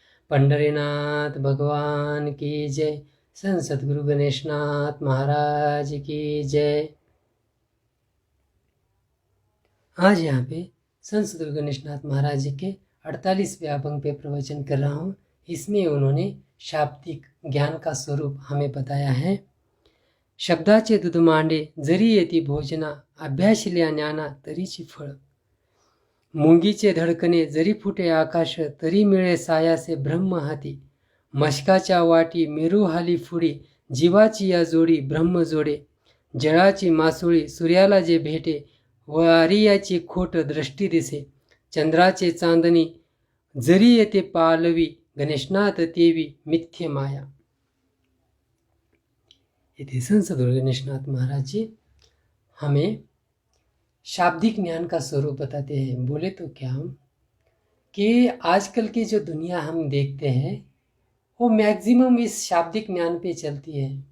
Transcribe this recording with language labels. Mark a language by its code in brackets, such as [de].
[hi] पंढरीनाथ भगवान की जय। संत सद्गुरु गणेशनाथ महाराज की जय। आज यहाँ पे संत सद्गुरु गणेशनाथ महाराज जी के 48वें अभंग पे प्रवचन कर रहा हूँ। इसमें उन्होंने शाब्दिक ज्ञान का स्वरूप हमें बताया है। [mr] शब्दाचे दूध मांडे जरी येती भोजना, अभ्यासिल्या ज्ञाना तरीची फळ। मुंगीचे धडकणे जरी फुटे आकाश, तरी मिळे सायासे ब्रह्म हाती। मशकाच्या वाटी मेरू हाली फुडी, जीवाची या जोडी ब्रह्म जोडे। जळाची मासोळी सूर्याला जे भेटे, वारियाची खोट दृष्टी दिसे। चंद्राचे चांदणी जरी येते पालवी, गणेशनाथ तेवी मिथ्य माया। [hi] इति संत सद्गुरु गणेशनाथ महाराज जी हमें शाब्दिक ज्ञान का स्वरूप बताते हैं। बोले तो क्या हम कि आजकल की जो दुनिया हम देखते हैं वो मैक्सिमम इस शाब्दिक ज्ञान पे चलती है।